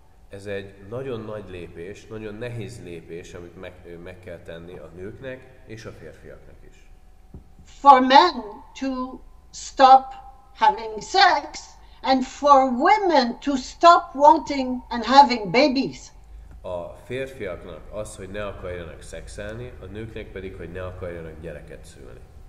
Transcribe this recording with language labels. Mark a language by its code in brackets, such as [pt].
[hu] Ez egy nagyon nagy lépés, nagyon nehéz lépés, amit meg kell tenni a nőknek és a férfiaknak is. [en] For men to stop having sex and for women to stop wanting and having babies. [hu] A férfiaknak az, hogy ne akarjanak szexelni, a nőknek pedig, hogy ne akarjanak gyereket szülni.